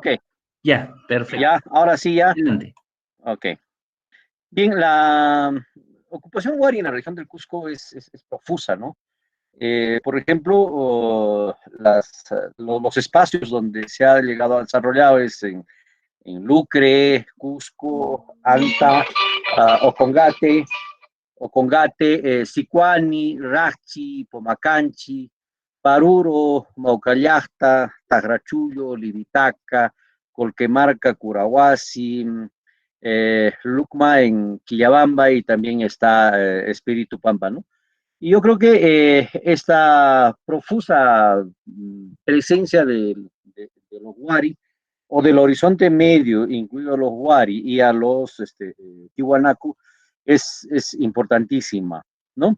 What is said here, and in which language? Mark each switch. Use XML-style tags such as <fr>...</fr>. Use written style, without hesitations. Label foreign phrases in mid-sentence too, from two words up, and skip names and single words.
<es>Ya, perfecto. Ya, ahora sí, ya. Adelante. Ok. Bien, la ocupación huari en la región del Cusco es profusa, ¿no? Por ejemplo, los espacios donde se ha llegado a desarrollar es en Lucre, Cusco, Anta, Ocongate, Sicuani, Rachi, Pomacanchi, Paruro, Maucallacta, Tagrachullo, Liritaca, Colquemarca, Curahuasi, Lucma en Quillabamba y también está Espíritu Pampa, ¿no? Y yo creo que esta profusa presencia de los Huari o del horizonte medio, incluido a los Huari y a los Tiwanaku, es importantísima, ¿no?</es>